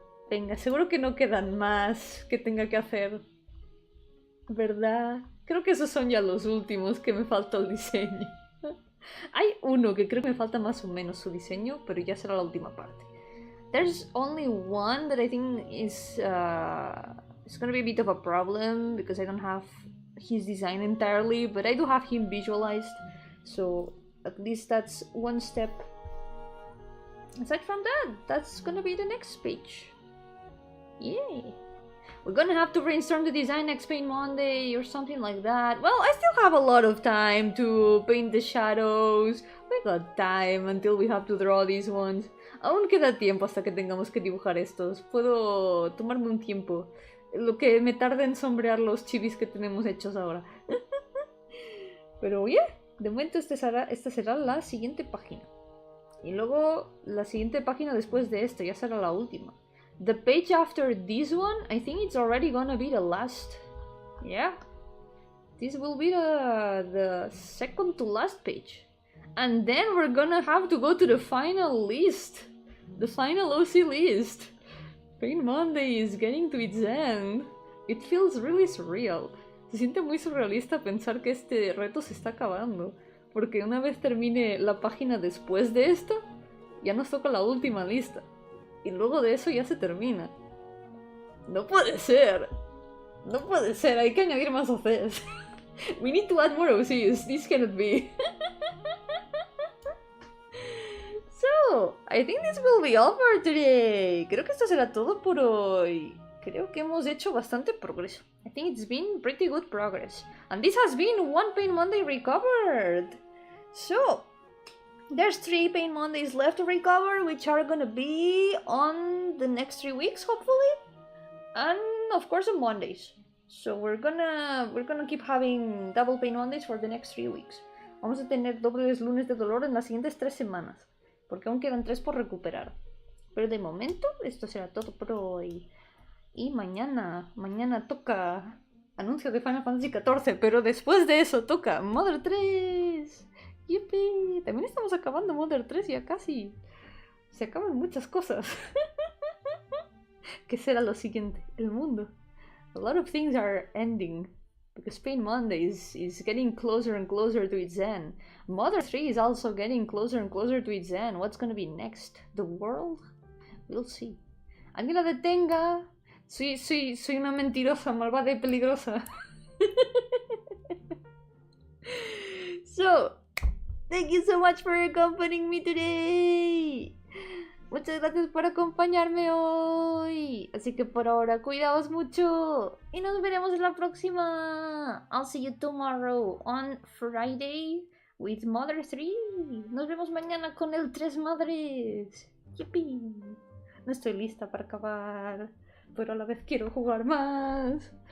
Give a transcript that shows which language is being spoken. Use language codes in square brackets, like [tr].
[es] Venga, seguro que no quedan más que tenga que hacer. ¿Verdad? Creo que esos son ya los últimos que me falta el diseño. Hay uno que creo que me falta más o menos su diseño, pero ya será la última parte. [en] There's only one that I think is it's gonna be a bit of a problem because I don't have his design entirely, but I do have him visualized, so at least that's one step. Aside from that, that's gonna be the next page. Yay! We're gonna have to brainstorm the design next Paint Monday or something like that. Well, I still have a lot of time to paint the shadows. We got time until we have to draw these ones. [es] Aún queda tiempo hasta que tengamos que dibujar estos. Puedo tomarme un tiempo. Lo que me tarda en sombrear los chivis que tenemos hechos ahora. Pero yeah, de momento esta será la siguiente página. Y luego la siguiente página después de esto ya será la última. [en] The page after this one, I think it's already gonna be the last. Yeah. This will be the second to last page. And then we're gonna have to go to the final list. The final OC list. Paint Monday is getting to its end. It feels really surreal. [es] Se siente muy surrealista pensar que este reto se está acabando. Porque una vez termine la página después de esta, ya nos toca la última lista. Y luego de eso ya se termina. No puede ser. No puede ser, hay que añadir más OCs. [en] We need to add more OCs. This cannot be. So, I think this will be all for today. [es] Creo que esto será todo por hoy. Creo que hemos hecho bastante progreso. [en] I think it's been pretty good progress. And this has been one Paint Monday recovered. So, there's 3 Paint Mondays left to recover, which are gonna be on the next 3 weeks, hopefully. And of course on Mondays. So we're gonna keep having double Paint Mondays for the next 3 weeks. [es] Vamos a tener dobles lunes de dolor en las siguientes 3 semanas. Porque aún quedan 3 por recuperar. Pero de momento, esto será todo por hoy. Y mañana toca anuncio de Final Fantasy XIV, pero después de eso toca Mother 3. ¡Yupi! También estamos acabando Mother 3 ya casi. Se acaban muchas cosas. ¿Qué será lo siguiente? El mundo. [en] A lot of things are ending. Because Paint Monday is getting closer and closer to its end. Mother 3 is also getting closer and closer to its end. What's gonna be next? The world? We'll see. [es] ¡Alguien la detenga! Soy una mentirosa, malvada y peligrosa. [en] So, thank you so much for accompanying me today. [es] Muchas gracias por acompañarme hoy. Así que por ahora, cuidaos mucho. Y nos veremos en la próxima. [en] I'll see you tomorrow on Friday with Mother 3. [es] Nos vemos mañana con el 3 Madres. Yippee. No estoy lista para acabar, pero a la vez quiero jugar más.